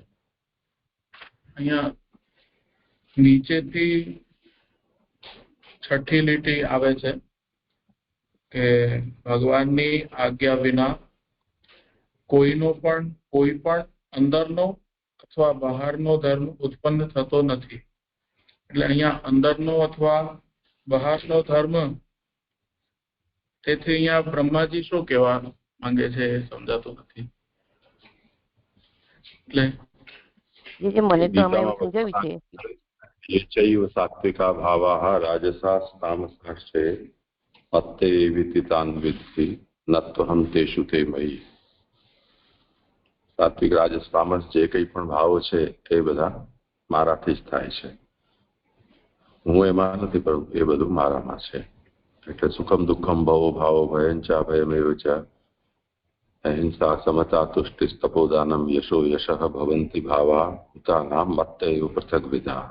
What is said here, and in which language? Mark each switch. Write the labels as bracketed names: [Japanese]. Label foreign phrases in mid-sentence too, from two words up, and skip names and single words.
[Gujarati] અહીંયા નીચેથી છઠ્ઠી લીટી આવે છે કે ભગવાનની આજ્ઞા વિના કોઈ પણ અંદરનો અથવા બહારનો ધર્મ ઉત્પન્ન થતો નથી. એટલે અહીંયા અંદરનો અથવા બહારનો ધર્મ, તેથી અહીંયા બ્રહ્માજી શું કહેવા માંગે છે એ સમજાતું નથી. એટલે મને તો આમાં એવું સમજાવ્યું છે [Sanskrit] ये चैव सात्विका भावाः राजसाः तामसाश्चे मत्ते विति तान् विद्धि नत्वहं तेषु ते मयि. [Gujarati] સાત્વિક, રાજસ, તામસ જે કંઈ પણ ભાવો છે એ બધા મારાથી જ થાય છે. હું એમાં નથી, પણ એ બધું મારામાં છે. [Sanskrit] એટલે સુખમ દુઃખમ ભવો ભાવો ભયંચા ભયમેવ ચ અહિંસા સમતા તુષ્ટિ તપોદાનમ યશો યશઃ ભવંતિ ભાવા ભૂતાનામ મત્તૈવ પૃથગ વિધાઃ.